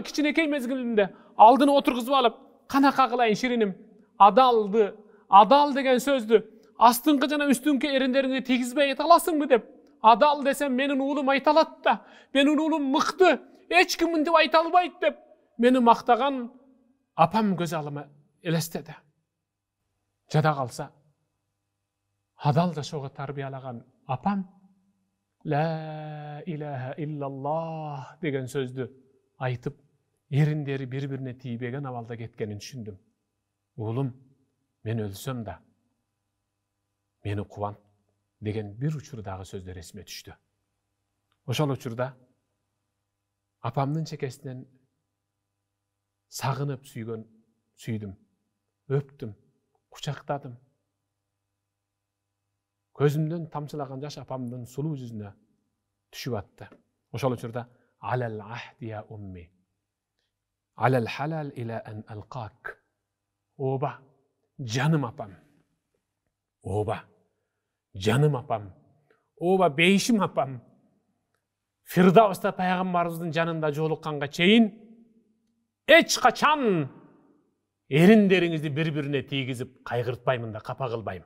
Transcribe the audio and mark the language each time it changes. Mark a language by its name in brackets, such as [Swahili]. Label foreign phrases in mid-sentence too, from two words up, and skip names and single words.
[Kyrgyz] кичинекей мезгилинде алдыны отургузуп алып, кана кагылайын шириним, адал деген сөздү астыңкы жана үстүңкү эриндериңди тийгизбей айта аласыңбы деп, адал десем менин уулум айта алат да, менин уулум мыкты, эч ким мынтип айта албайт деп мени мактаган апам көз алдыма элестеди. Жада калса, адал жашоого тарбиялаган апам [Arabic] لا إله إلا الله [Kyrgyz] деген сөздү айтып, эриндери бири-бирине тийбеген абалда кеткенин түшүндүм. Уулум, мен өлсөм да мени кубан деген бир учурдагы сөздөр эсиме түштү. Ошол учурда апамдын чекесинен сагынып сүйдүм, өптүм, кучактадым. Көзүмдөн тамчылаган жаш апамдын сулуу жүзүнө түшүп атты. Ошол учурда [Arabic] على العهد يا أمي، على الحلال إلى أن ألقاك. [Kyrgyz] Оба, жаным апам. Оба, жаным апам. Оба, бейшим апам. Фирдауста пайгамбарыбыздын жанында жолукканга чейин эч качан эриндериңизди бири-бирине тийгизип кайгыртпаймын да, капа кылбайм.